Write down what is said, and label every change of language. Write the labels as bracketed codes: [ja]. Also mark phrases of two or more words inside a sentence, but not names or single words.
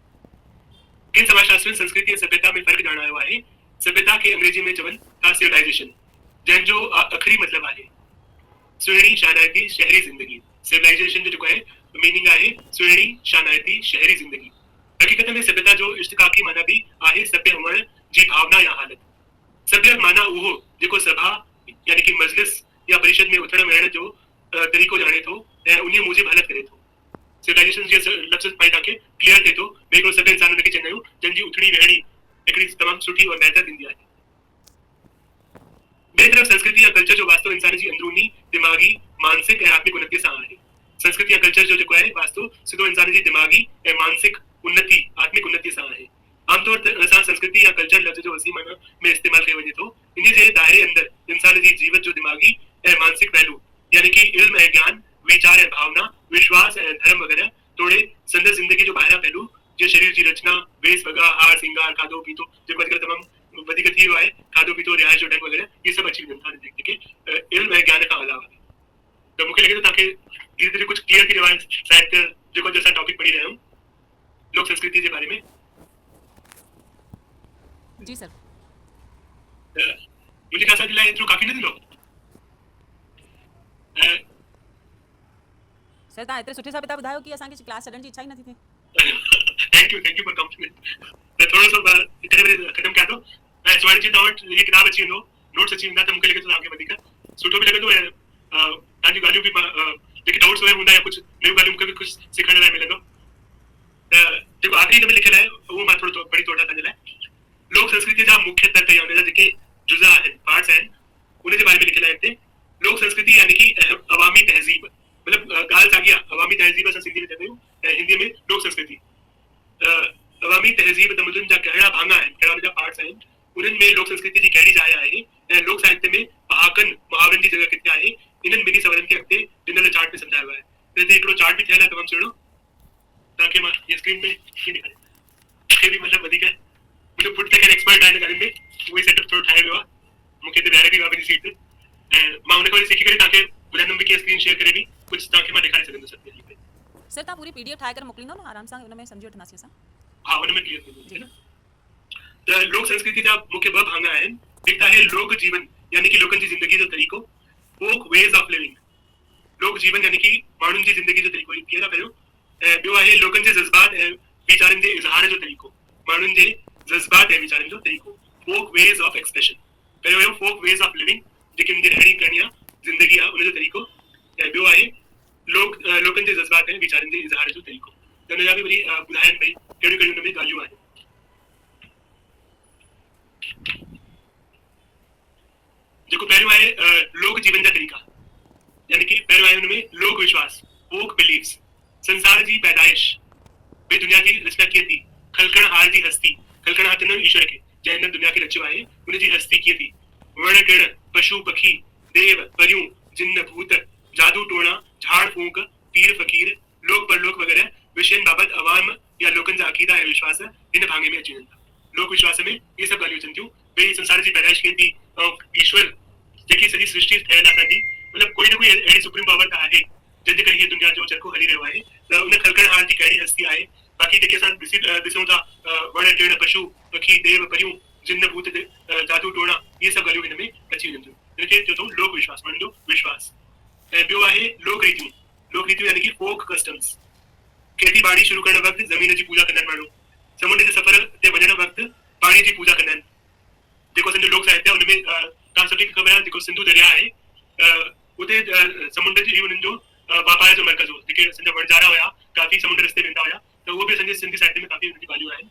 [sd] किन समाजशास्त्रियुनि संस्कृति ऐं सभ्यता में फ़र्क़ु ॼाणायो आहे सभ्यता खे अंग्रेजी में चवनि था सिविलाइजेशन जंहिंजो आख़िरी मतिलबु आहे सुहिणी शानाइती शहरी ज़िंदगी सिविलाइजेशन जो जेको आहे मीनिंग आहे सुहिणी शानाइती शहरी ज़िंदगी हक़ीक़त में सभ्यता जो इश्तिक़ाक़ी माना भी आहे सभ्य हुअण जी भावना या हालत सभ्य माना उहो जेको सभा यानी कि मजलिस या परिषद में उथण वेहण जो तरीक़ो ॼाणे थो ऐं उन मूजिबि हलत करे थो सिविलाइजेशन जे लफ़्ज़ पाई तव्हांखे क्लियर थिए थो ॿिए हिकिड़ो सभ्य इंसान हुनखे चवंदा आहियूं जंहिंजी उथणी वेहणी हिकिड़ी तमामु सुठी और बहितर थींदी आहे ॿिए तरफ़ संस्कृति या कल्चर जो वास्तो इंसान जी अंदरूनी दिमाग़ी मानसिक ऐं आत्मिक उन्नति सां आहे संस्कृति या कल्चर जो जेको आहे वास्तो सिधो इंसान जी दिमाग़ी ऐं मानसिक उन्नति आत्मिक उन्नति सां आहे आमतौर ते असां संस्कृति या कल्चर लफ़्ज़ जो वसी माना में इस्तेमालु कयो वञे थो इन जे दायरे अंदरि इंसान जी जीवत जो दिमाग़ी ऐं मानसिक पहलू यानी कि इल्म ऐं ज्ञान विचार ऐं भावना विश्वास ऐं धर्म वग़ैरह तोड़े संदसि ज़िंदगी जो ॿाहिरां पहलू जीअं शरीर जी रचना वेस वॻा हार सिंगार खाधो पीतो जेको अॼुकल्ह तमामु वधीक थी वियो आहे खाधो पीतो रिहाइश जो ढंग वग़ैरह इहे सभु अची वञनि था जेके इल्म ऐं ज्ञान खां अलावा त मूंखे लॻे थो तव्हांखे धीरे धीरे कुझु क्लियर थी रहियो आहे शायदि जेको असां टॉपिक पढ़ी रहिया आहियूं लोक संस्कृति [hi] के बारे में [sd] जी सर मुझे ख़ासा दिला एतिरो काफ़ी न थींदो सर तव्हां एतिरे सुठे सां पिता ॿुधायो कि असांखे क्लास छॾण जी इच्छा ई नथी थिए [en] thank you for compliment [sd] त थोरो सो हिकिड़े ख़तमु कयां थो ऐं सुभाणे जी तव्हां वटि हीअ किताब अची वेंदो नोट्स अची वेंदा त मूंखे लॻे थो तव्हांखे वधीक सुठो बि लॻे थो ऐं तव्हांजी ॻाल्हियूं बि जेके डाउट्स हुआ हूंदा या कुझु नयूं ॻाल्हियूं मूंखे बि कुझु सिखण लाइ मिलंदो त जेको आख़िरी हिन में लिखियलु आहे उहो मां थोरो पढ़ी थो वठां तव्हांजे लाइ लोक संस्कृति जा मुख्य तत्व या उनजा जेके जुज़ा आहिनि पार्ट्स आहिनि उन जे बारे में लिखियलु आहे हिते लोक संस्कृति यानी कि अवामी तहज़ीब मतिलबु ॻाल्हि साॻी आहे अवामी तहज़ीब असां सिंधी में चवंदा आहियूं ऐं हिंदी में लोक संस्कृति अवामी तहज़ीब तमदुन जा कहिड़ा भाङा आहिनि कहिड़ा उनजा पार्ट्स आहिनि उन्हनि में लोक संस्कृति जी कहिड़ी जाइ आहे ऐं लोक साहित्य में पहाकनि मुहावरनि जी जॻह किथे आहे इन्हनि ॿिन्ही सवालनि खे अॻिते ॾिनल चार्ट में सम्झायो आहे हिते हिकिड़ो चार्ट बि ठहियलु आहे तमामु सुहिणो तव्हांखे मां हीअ स्क्रीन में कीअं ॾेखारियां मूंखे बि मतिलबु वधीक मुंहिंजो पुटु त खैर एक्सपर्ट आहे हिन ॻाल्हियुनि में उहो ई सेटअप थोरो ठाहे वियो आहे मूंखे हिते ॿाहिरि बि पंहिंजी सीट ते ऐं मां हुन खां सिखी करे तव्हांखे ॿुधाईंदुमि बि कीअं [en] screen share [sd] करे बि कुझु तव्हांखे मां ॾेखारे सघंदुसि अॻिते सर तव्हां पूरी पीडीएफ ठाहे करे मोकिलींदो न आराम सां हुन में सम्झी वठंदासीं असां हा हुन में क्लियर थी वेंदो है न त लोक संस्कृति जा मुख्य ॿ भाङा आहिनि हिकु आहे लोक जीवन यानी कि लोकनि जी ज़िंदगी जो तरीक़ो [en] folk ways of living [sd] लोक जीवन यानी कि माण्हुनि जी ज़िंदगी जो तरीक़ो इहो क्लियर आहे पहिरियों ऐं ॿियो आहे लोकनि जे जज़्बात ऐं वीचारनि जे इज़हार जो तरीक़ो माण्हुनि जे जज़्बात ऐं वीचारनि जो तरीक़ो [en] folk ways of expression [sd] पहिरियों हुयो [en] folk ways of living [sd] जेकी हुनजी रहणी करणी आहे ज़िंदगी आहे उनजो तरीक़ो ऐं ॿियो आहे लोकनि जे जज़्बात ऐं वीचारनि जे इज़हार जो तरीक़ो त हुनजा बि वरी ॿुधाइनि भई कहिड़ियूं कहिड़ियूं हुन में ॻाल्हियूं आहिनि जेको पहिरियों आहे लोक जीवन जा तरीक़ा यानी कि पहिरियों आहे हुन में लोक विश्वास, [en] folk beliefs, [sd] संसार जी पैदाइश, वे दुनिया जी रचना कीअं थी, खलकणहार जी हस्ती, खलकणहार त न ईश्वर खे जंहिं हिन दुनिया खे रचियो आहे उन जी हस्ती कीअं थी, वण टिण, पशु पखी, देव परियूं, जिन्न भूत, जादू टोणा, झाड़ फूंक, पीर फकीर, लोक परलोक वग़ैरह विषयनि बाबति अवाम या लोकनि जा अक़ीदा ऐं विश्वास हिन भाङे में अची वञनि था। लोक विश्वास में ये सभु ॻाल्हियूं अचनि थियूं, भई संसार जी पैदाइश कीअं थी, ईश्वर जेकी सॼी सृष्टि ठहियल आहे असांजी, मतिलबु कोई न कोई अहिड़ी [en] supreme power [sd] त आहे जंहिंजे करे हीअ दुनिया जो चरखो हली रहियो आहे, त उन खलकणहार जी कहिड़ी हस्ती आहे। बाक़ी जेके असां ॾिसूं था वण टिण, पशु पखी, देव परियूं, जिन्न भूत, जादू टोणा, इहे सभु ॻाल्हियूं हिन में अची वञनि थियूं। हिनखे चओ अथऊं लोक विश्वास, मन जो विश्वास। ऐं ॿियो आहे लोक रीतियूं। लोक रीतियूं यानी कि [en] folk customs. [sd] खेती बाड़ी शुरू करण वक़्तु ज़मीन जी पूजा कंदा आहिनि माण्हू, समुंड जे सफ़र ते वञण वक़्तु पाणी जी पूजा कंदा आहिनि। जेको असांजो लोक साहित्य आहे हुनमें तव्हां सभिनी खे ख़बर आहे जेको सिंधु दरिया आहे, उते समुंड जी हुननि जो वापार जो मर्कज़ हो, जेके असांजा वणजारा हुया काफ़ी समुंड रस्ते वेंदा हुया, त उहो बि असांजे सिंधी साहित्य में काफ़ी उनजी ॻाल्हियूं आहिनि।